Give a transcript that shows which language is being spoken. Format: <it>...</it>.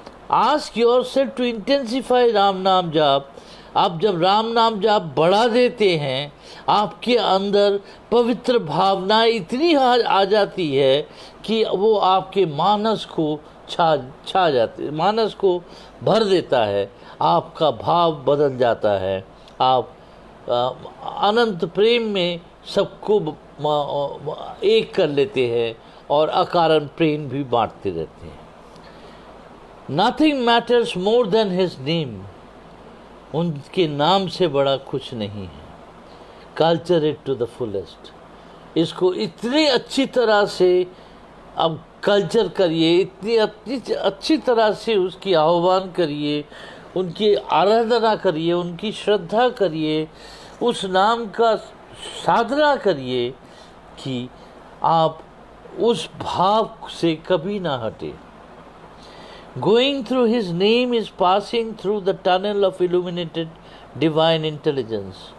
<en>Ask yourself to intensify Ram naam jaap.</en> <hi>आप जब राम नाम जाप बढ़ा देते हैं, आपके अंदर पवित्र भावना इतनी आ जाती है कि वो आपके मानस को छा जाते, मानस को भर देता है। आपका भाव बदल जाता है। आप अनंत प्रेम में सबको एक कर लेते हैं और अकारण प्रेम भी बांटते रहते हैं।</hi> <en>Nothing matters more than his name.</en> <hi>उनके नाम से बड़ा कुछ नहीं है।</hi> <en>Culture it to the fullest.</en> <hi>इसको इतनी अच्छी तरह से अब कल्चर करिए, इतनी अच्छी तरह से उसकी आह्वान करिए, उनकी आराधना करिए, उनकी श्रद्धा करिए, उस नाम का साधना करिए कि आप उस भाव से कभी ना हटे।</hi> <en>Going through his name is passing through the tunnel of illuminated divine intelligence.</en>